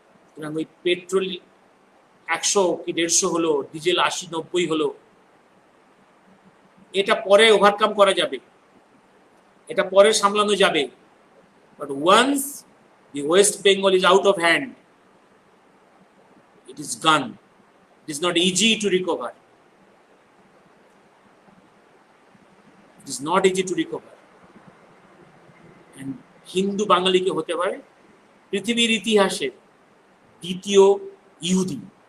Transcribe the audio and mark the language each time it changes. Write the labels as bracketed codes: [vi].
[bn] সুতরাং ওই পেট্রোল 100 কি 150 হলো, ডিজেল 80-90 হলো, এটা পরে ওভারকাম করা যাবে, এটা পরে সামলানো যাবে। [en] But once the West Bengal is out of hand, it is gone. It is not easy to recover. It is not easy to recover. [bn] And Hindu বাঙালিকে হতে পারে পৃথিবীর ইতিহাসে দ্বিতীয় ইহুদি।